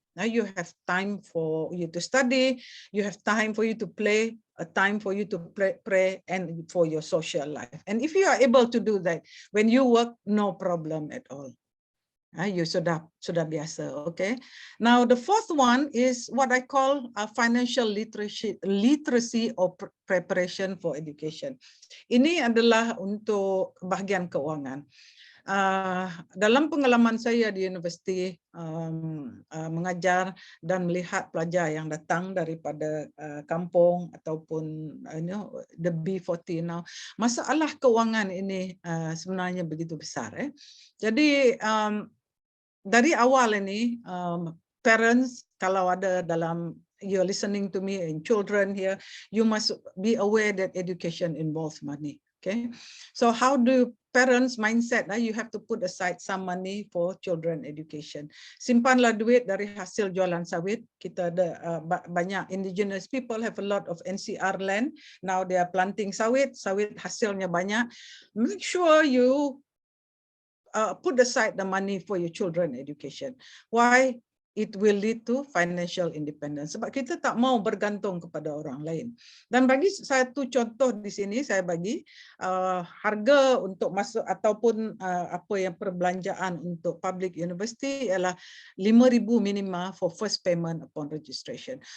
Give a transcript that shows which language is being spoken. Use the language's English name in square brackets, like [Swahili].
[English] Now you have time for you to study, you have time for you to play, a time for you to pray, and for your social life. And if you are able to do that, when you work, no problem at all. You [Malay] sudah biasa, [English] okay? Now the fourth one is what I call a financial literacy or preparation for education. [Malay] Ini adalah untuk bahagian keuangan. Dalam pengalaman saya di universiti mengajar dan melihat pelajar yang datang daripada kampung ataupun [English] the B40 now, [Malay] masalah keuangan ini sebenarnya begitu besar. Jadi dari awal ini, [English] parents, [Malay] kalau ada dalam, [English] you're listening to me and children here, you must be aware that education involves money. Okay, so how do parents mindset? You have to put aside some money for children education. [Malay] Simpanlah duit dari hasil jualan sawit. Kita ada banyak [English] indigenous people have a lot of NCR land. Now they are planting sawit. [Malay] Sawit hasilnya banyak. [English] Make sure you put aside the money for your children education. Why? It will lead to financial independence. [Malay] Sebab kita tak mau bergantung kepada orang lain. Dan bagi satu contoh di sini, saya bagi harga untuk masuk ataupun apa yang perbelanjaan untuk public university ialah 5,000 minima [English] for first payment upon registration.